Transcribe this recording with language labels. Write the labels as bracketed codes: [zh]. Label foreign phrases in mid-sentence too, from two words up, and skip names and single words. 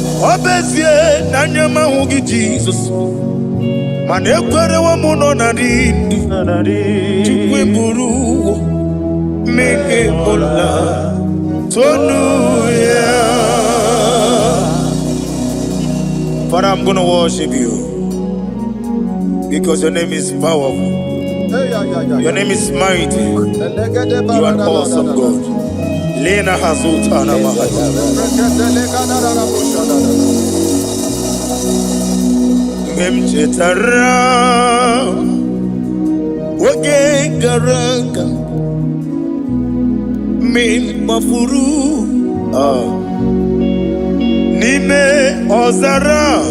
[ig] Ọ bụ ezie na anya m ahụghị Jizọs, mana ekwerewo m nọ na ndị ndụ. Chukwu eburu mmehie m la, tonu ya. [en] Father, I'm gonna worship you because your name is powerful. Hey, yeah, yeah, yeah. Your name is mighty. You are an awesome God. Lena Hazutana Mahaya. [ig] Mgbe m chetara oge gara aga, mgbe m gbafuru, ah, n'ime ọzara,